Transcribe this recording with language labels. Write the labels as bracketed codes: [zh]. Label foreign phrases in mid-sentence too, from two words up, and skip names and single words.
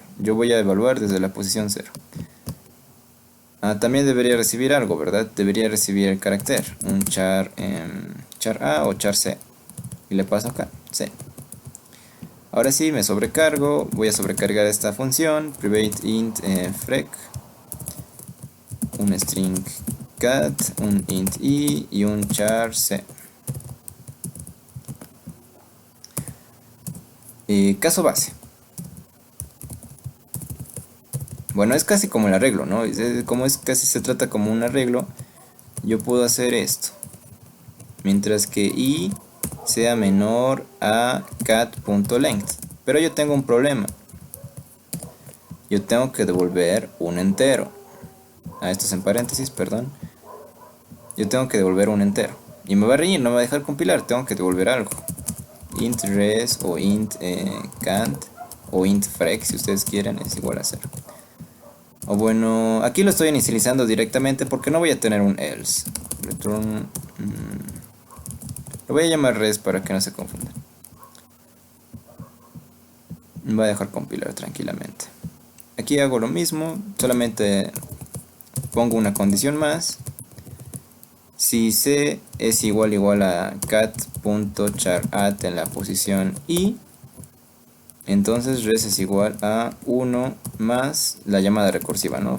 [es] Yo voy a evaluar desde la posición 0. También debería recibir algo, ¿verdad? Debería recibir el carácter, un char A o char C. Y le paso acá, C. Ahora sí, me sobrecargo, voy a sobrecargar esta función, [en] private int frec. [es] un string cat, un int i y un char c. Caso base. Bueno, es casi como el arreglo, ¿no? Como es casi se trata como un arreglo, yo puedo hacer esto. Mientras que i sea menor a cat.length. Pero yo tengo un problema. Yo tengo que devolver un entero. Esto es en paréntesis, perdón. Yo tengo que devolver un entero. Y me va a reñir, no me va a dejar compilar. Tengo que devolver algo. Int res o int cant o int frec, si ustedes quieren, es igual a 0. O bueno, aquí lo estoy inicializando directamente porque no voy a tener un else. Return... lo voy a llamar res para que no se confundan. Me voy a dejar compilar tranquilamente. Aquí hago lo mismo, solamente pongo una condición más. Si c es igual a cat.charadd en la posición i, entonces res es igual a 1 más la llamada recursiva, ¿no?